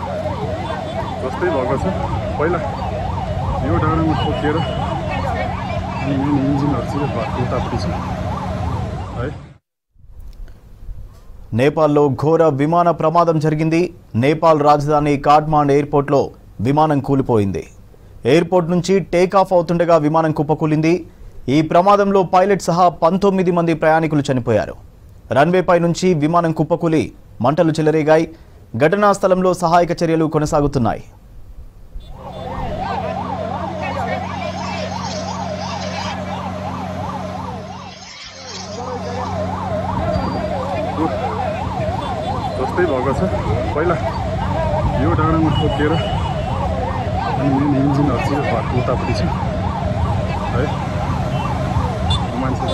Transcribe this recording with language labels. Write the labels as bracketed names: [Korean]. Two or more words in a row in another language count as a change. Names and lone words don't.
[Nepali] जस्तै भएको छ। पहिला यो डाँडामा ठोकिएर अनि [English] main engines [Nepali] चाहिँ घरको उतापट्टि छ है। [Telugu] నేపాల్లో ఘోర విమాన ప్రమాదం జరిగింది. నేపాల్ రాజధాని కాఠ్మండు ఎయిర్పోర్ట్లో విమానం కూలిపోయింది. ఎయిర్పోర్ట్ నుంచి టేకాఫ్ అవుతుండగా విమానం కుప్పకూలింది. ఈ ప్రమాదంలో పైలట్ సహా 19 మంది ప్రయాణికులు చనిపోయారు. రన్వేపై నుంచి విమానం కుప్పకూలి మంటలు చెలరేగాయి. ఘటనా స్థలంలో సహాయక చర్యలు కొనసాగుతున్నాయి. [Nepali] जस्तै भएको छ पहिला यो डाँडामा ठोकिएर अनि [English] main engines [Nepali] चाहिँ घरको उतापट्टि छ है।